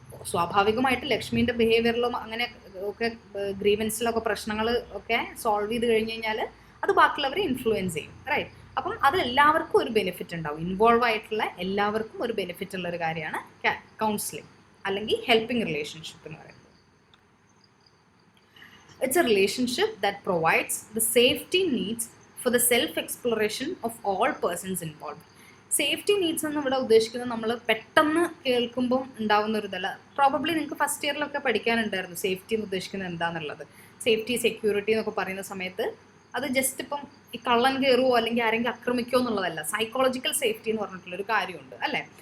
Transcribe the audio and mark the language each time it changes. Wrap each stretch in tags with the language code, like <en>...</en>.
<ml>സ്വാഭാവികമായിട്ട് ലക്ഷ്മീൻ്റെ ബിഹേവിയറിലും അങ്ങനെ ഒക്കെ ഗ്രീവൻസിലൊക്കെ പ്രശ്നങ്ങൾ ഒക്കെ സോൾവ് ചെയ്ത് കഴിഞ്ഞ് കഴിഞ്ഞാൽ അത് ബാക്കിയുള്ളവരെ ഇൻഫ്ലുവൻസ് ചെയ്യും, റൈറ്റ്? അപ്പം അത് എല്ലാവർക്കും ഒരു ബെനിഫിറ്റ് ഉണ്ടാവും, ഇൻവോൾവ് ആയിട്ടുള്ള എല്ലാവർക്കും ഒരു ബെനിഫിറ്റ് ഉള്ള ഒരു കാര്യമാണ് കൗൺസിലിംഗ് അല്ലെങ്കിൽ ഹെൽപ്പിംഗ് റിലേഷൻഷിപ്പ് എന്ന് പറയുന്നത്.</ml> <en>It's a relationship that provides the safety needs for the self-exploration of all persons involved.</en> <ml>Safety needs എന്ന് ഇവിടെ ഉദ്ദേശിക്കുന്നത് നമ്മൾ പെട്ടെന്ന് കേൾക്കുമ്പം ഉണ്ടാവുന്ന ഒരു ഇതല്ല. പ്രോബബ്ലി നിങ്ങൾക്ക് ഫസ്റ്റ് ഇയറിലൊക്കെ പഠിക്കാനുണ്ടായിരുന്നു സേഫ്റ്റി എന്ന് ഉദ്ദേശിക്കുന്നത് എന്താണെന്നുള്ളത്. സേഫ്റ്റി, സെക്യൂരിറ്റി എന്നൊക്കെ പറയുന്ന സമയത്ത് അത് ജസ്റ്റ് ഇപ്പം ഈ കള്ളൻ കയറുമോ അല്ലെങ്കിൽ ആരെങ്കിലും ആക്രമിക്കുമോ എന്നുള്ളതല്ല, സൈക്കോളജിക്കൽ സേഫ്റ്റി എന്ന് പറഞ്ഞിട്ടുള്ളൊരു കാര്യമുണ്ട് അല്ലേ.</ml>